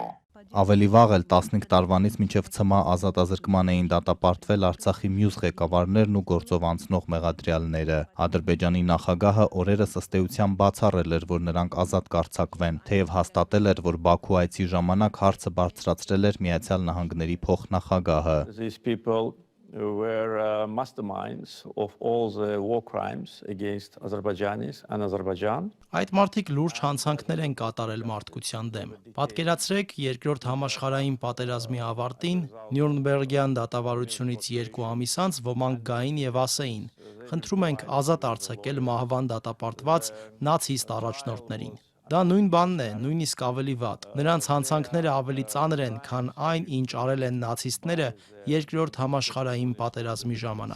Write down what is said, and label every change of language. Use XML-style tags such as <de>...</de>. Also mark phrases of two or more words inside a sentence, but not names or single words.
<hy>Ավելի վաղ էլ 15 տարվանից մինչև ՑՄ ազատազրկման էին դատապարտվել Արցախի մյուս ղեկավարներն ու գործով անցնող մեղադրյալները։ Ադրբեջանի նախագահը օրերս ըստ էության բացառել էր, որ նրանք ազատ կարձակվեն, թեև հաստատել էր, որ Բաքու այցի ժամանակ հարցը բարձրացրել էր Միացյալ Նահանգների փոխնախագահը։</hy> <en>These people were masterminds of all the war crimes against Azerbaijanis and Azerbaijan.</en> <hy>Այդ մարդիկ լուրջ հանցանքներ են կատարել մարդկության դեմ։ Պատկերացրեք երկրորդ համաշխարհային պատերազմի ավարտին Նյուրնբերգյան դատավարությունից 2 ամիս անց ոմանք գային եւ ասեին. խնդրում ենք ազատ արձակել մահվան դատապարտված նացիստ առաջնորդներին։ Դա նույն բանն է, նույնիսկ ավելի վատ։ Նրանց հանցանքները ավելի ծանր են, քան այն, ինչ արել են նացիստները երկրորդ համաշխարհային պատերազմի ժամանակ։</hy>